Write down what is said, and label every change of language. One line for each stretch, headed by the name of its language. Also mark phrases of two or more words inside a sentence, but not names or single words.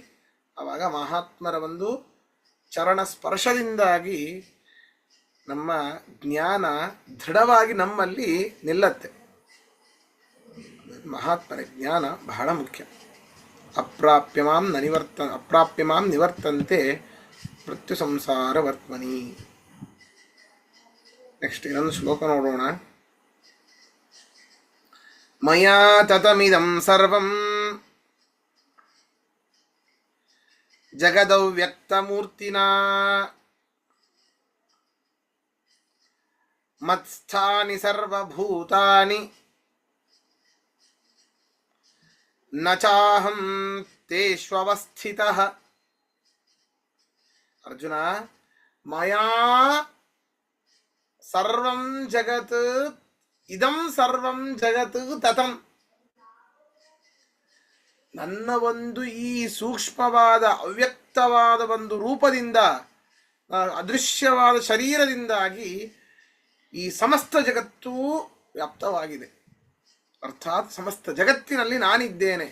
Kannada: ಆವಾಗ ಮಹಾತ್ಮರ ಒಂದು ಚರಣ ಸ್ಪರ್ಶದಿಂದಾಗಿ ನಮ್ಮ ಜ್ಞಾನ ದೃಢವಾಗಿ ನಮ್ಮಲ್ಲಿ ನಿಲ್ಲತ್ತೆ. ಮಹಾತ್ಮರ ಜ್ಞಾನ ಬಹಳ ಮುಖ್ಯ.
Sanskrit: ಅಪ್ರಾಪ್ಯಮಾಂ ನಿವರ್ತಂತೆ ಮೃತ್ಯು ಸಂಸಾರ ವರ್ತ್ಮನಿ.
Kannada: ನೆಕ್ಸ್ಟ್ ಇನ್ನೊಂದು ಶ್ಲೋಕ ನೋಡೋಣ.
Sanskrit: ಮಯಾ ತತಮಿದಂ ಸರ್ವಂ ಜಗದವ್ಯಕ್ತಮೂರ್ತಿನಾ ಮತ್ಸ್ಥಾನಿ ಸರ್ವಭೂತಾನಿ ನ ಚಾಹಂ ತೇಷ್ವಸ್ಥಿತಃ. ಅರ್ಜುನ, ಮಯಾ ಸರ್ವಂ ಜಗತ್ ಇದಂ ಸರ್ವಂ ಜಗತ್ ತತಂ.
Kannada: ನನ್ನ ಒಂದು ಈ ಸೂಕ್ಷ್ಮವಾದ ಅವ್ಯಕ್ತವಾದ ಒಂದು ರೂಪದಿಂದ, ಅದೃಶ್ಯವಾದ ಶರೀರದಿಂದಾಗಿ ಈ ಸಮಸ್ತ ಜಗತ್ತೂ ವ್ಯಾಪ್ತವಾಗಿದೆ. ಅರ್ಥಾತ್ ಸಮಸ್ತ ಜಗತ್ತಿನಲ್ಲಿ ನಾನಿದ್ದೇನೆ.